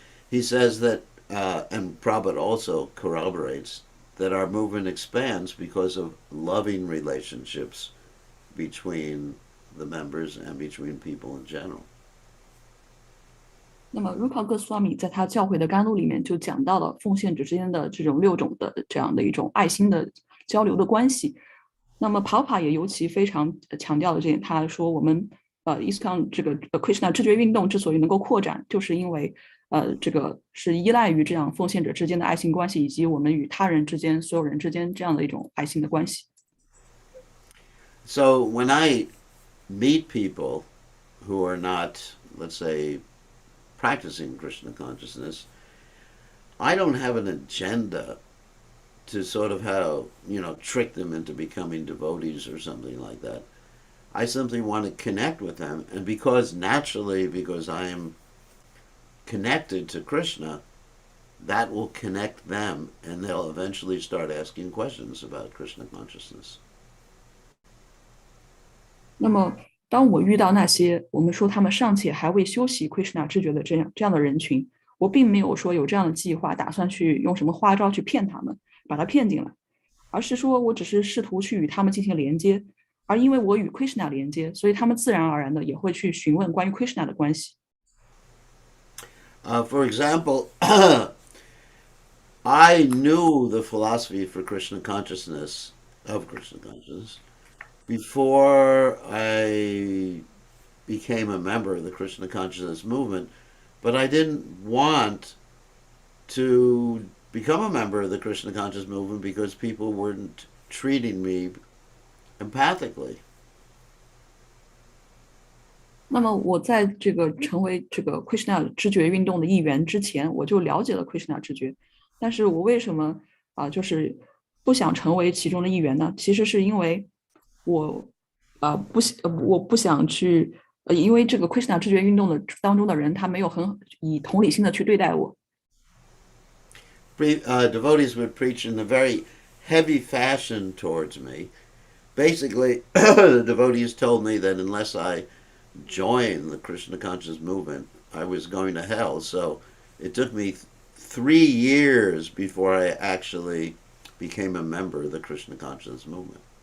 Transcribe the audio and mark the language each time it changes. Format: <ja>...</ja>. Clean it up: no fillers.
<en>He says that, and Prabhupada also corroborates, that our movement expands because of loving relationships between the members and between people in general.</en> <zh>那么 Rupa Goswami 在他教会的甘露里面就讲到了奉献者之间的这种6种的这样的一种爱心的交流的关系。那么 Papa 也尤其非常强调了这点，他说我们ISKCON 这个Krishna 知觉运动之所以能够扩展，就是因为这个是依赖于这样奉献者之间的爱心关系，以及我们与他人之间、所有人之间这样的一种爱心的关系。</zh> <en>So when I meet people who are not, let's say, practicing Krishna consciousness, I don't have an agenda to sort of trick them into becoming devotees or something like that. I simply want to connect with them, and because I am connected to Krishna, that will connect them, and they'll eventually start asking questions about Krishna consciousness.</en> <zh>那么，当我遇到那些我们说他们尚且还未修习 Krishna 知觉的这样的人群，我并没有说有这样的计划，打算去用什么花招去骗他们，把他骗进来，而是说我只是试图去与他们进行连接，而因为我与 Krishna 连接，所以他们自然而然的也会去询问关于 Krishna 的关系。</zh> <en>For example, I knew the philosophy for Krishna consciousness, of Krishna consciousness, before I became a member of the Krishna consciousness movement, but I didn't want to become a member of the Krishna consciousness movement because people weren't treating me empathically.</en> <zh>那么我在这个成为这个 Krishna 知觉运动的一员之前，我就了解了 Krishna 知觉，但是我为什么就是不想成为其中的一员呢？其实是因为我我不想去因为这个 Krishna 知觉运动的当中的人，他没有很以同理心的去对待我。</zh> <en>Devotees would preach in a very heavy fashion towards me. Basically, the devotees told me that unless I joined the Krishna conscious movement, I was going to hell. So it took me 3 years before I actually became a member of the Krishna conscious movement.</en>